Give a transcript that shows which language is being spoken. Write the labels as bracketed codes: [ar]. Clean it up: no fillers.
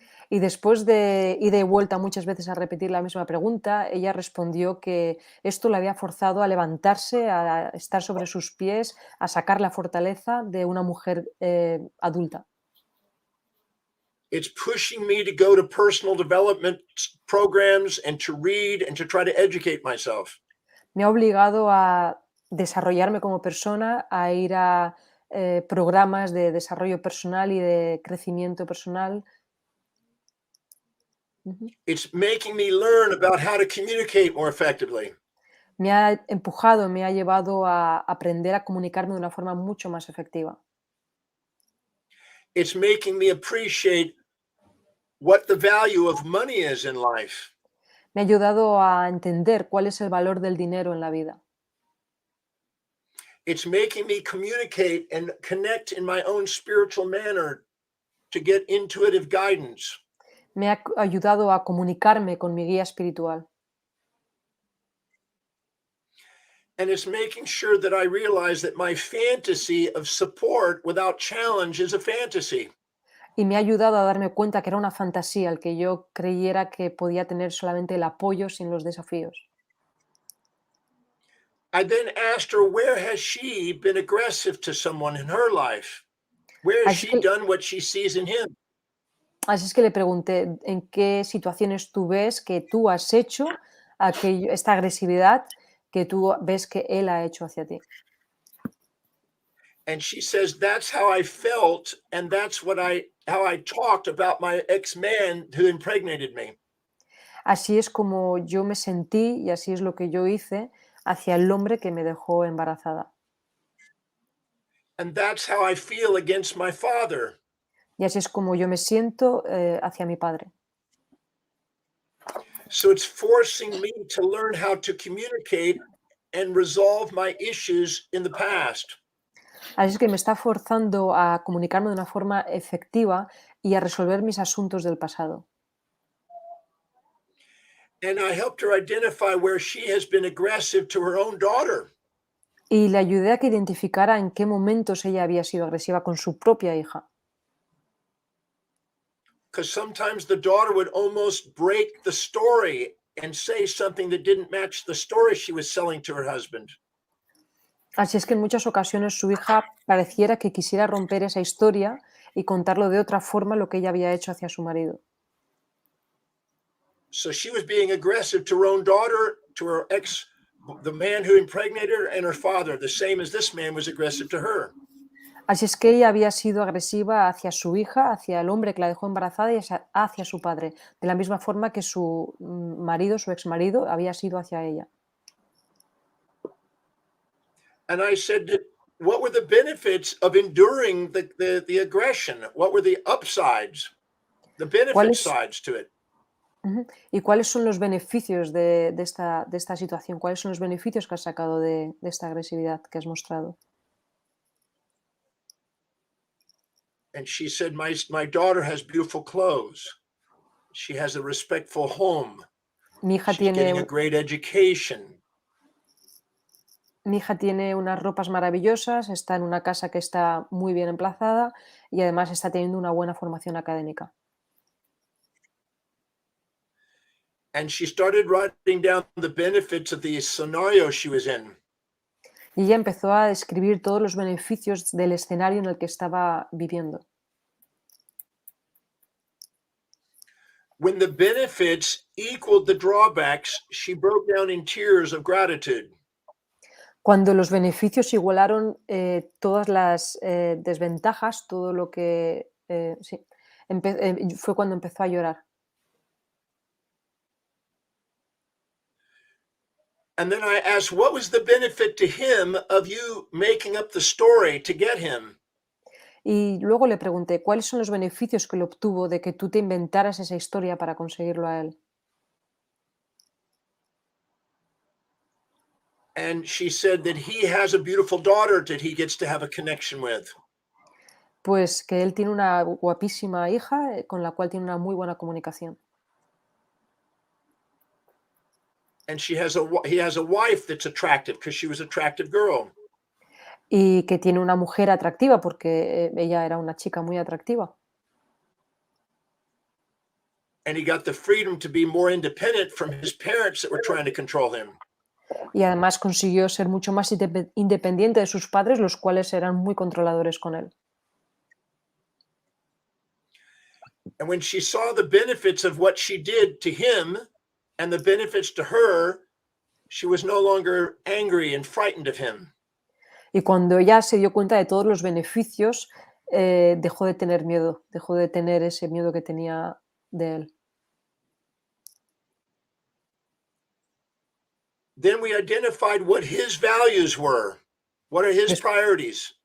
[es] y después de ida y vuelta muchas veces a repetir la misma pregunta, ella respondió que esto le había forzado a levantarse, a estar sobre sus pies, a sacar la fortaleza de una mujer adulta. [en] It's pushing me to go to personal development programs and to read and to try to educate myself. [es] Me ha obligado a desarrollarme como persona, a ir a programas de desarrollo personal y de crecimiento personal. [en] It's making me learn about how to communicate more effectively. [es] Me ha empujado, me ha llevado a aprender a comunicarme de una forma mucho más efectiva. [en] It's making me appreciate what the value of money is in life. [es] Me ha ayudado a entender cuál es el valor del dinero en la vida. [en] It's making me communicate and connect in my own spiritual manner to get intuitive guidance. [es] Me ha ayudado a comunicarme con mi guía espiritual. [en] And it's making sure that I realize that my fantasy of support without challenge is a fantasy. [es] Y me ha ayudado a darme cuenta que era una fantasía el que yo creyera que podía tener solamente el apoyo sin los desafíos. [en] I then asked her, where has she been aggressive to someone in her life? Where has [es] Así [en] she [es] que, [en] done what she sees in him? [es] así es que le pregunté en qué situaciones tú ves que tú has hecho esta agresividad que tú ves que él ha hecho hacia ti. [en] And she says, that's how I felt, and that's how I talked about my ex-man who impregnated me. [es] Así es como yo me sentí y así es lo que yo hice hacia el hombre que me dejó embarazada. [en] And that's how I feel against my father. [es] Y así es como yo me siento hacia mi padre. [en] So it's forcing me to learn how to communicate and resolve my issues in the past. [es] Así es que me está forzando a comunicarme de una forma efectiva y a resolver mis asuntos del pasado. [en] And I helped her identify where she has been aggressive to her own daughter. [es] Y le ayudé a que identificara en qué momentos ella había sido agresiva con su propia hija. [en] Because sometimes the daughter would almost break the story and say something that didn't match the story she was selling to her husband. [es] Así es que en muchas ocasiones su hija pareciera que quisiera romper esa historia y contarlo de otra forma lo que ella había hecho hacia su marido. [en] So she was being aggressive to her own daughter, to her ex, the man who impregnated her, and her father, the same as this man was aggressive to her. [es] Así es que ella había sido agresiva hacia su hija, hacia el hombre que la dejó embarazada y hacia su padre, de la misma forma que su marido, su exmarido, había sido hacia ella. [en] And I said, what were the benefits of enduring the aggression? What were the upsides, the benefit sides to it? [es] ¿Y cuáles son los beneficios de esta situación? ¿Cuáles son los beneficios que has sacado de esta agresividad que has mostrado? [en] And she said, my daughter has beautiful clothes. She has a respectful home. [es] Mi hija [en] She's getting a [es] tiene, [en] great education. [es] mi hija tiene unas ropas maravillosas, está en una casa que está muy bien emplazada y además está teniendo una buena formación académica. [en] And she started writing down the benefits of the scenario she was in. [es] Y ella empezó a describir todos los beneficios del escenario en el que estaba viviendo. [en] When the benefits equaled the drawbacks, she broke down in tears of gratitude. [es] Cuando los beneficios igualaron todas las desventajas, todo lo que... sí, fue cuando empezó a llorar. [en] And then I asked, what was the benefit to him of you making up the story to get him? [es] Y luego le pregunté, ¿cuáles son los beneficios que le obtuvo de que tú te inventaras esa historia para conseguirlo a él? [en] And she said that he has a beautiful daughter that he gets to have a connection with. [es] Pues que él tiene una guapísima hija con la cual tiene una muy buena comunicación. [en] And he has a wife that's attractive because she was an attractive girl. [es] Y que tiene una mujer atractiva porque ella era una chica muy atractiva. [en] And he got the freedom to be more independent from his parents that were trying to control him. [es] Y además consiguió ser mucho más independiente de sus padres, los cuales eran muy controladores con él. [en] And when she saw the benefits of what she did to him and the benefits to her, she was no longer angry and frightened of him. [es] Y cuando ella se dio cuenta de todos los beneficios, dejó de tener miedo, dejó de tener ese miedo que tenía de él. [en] Then we identified what his values were. What are his priorities?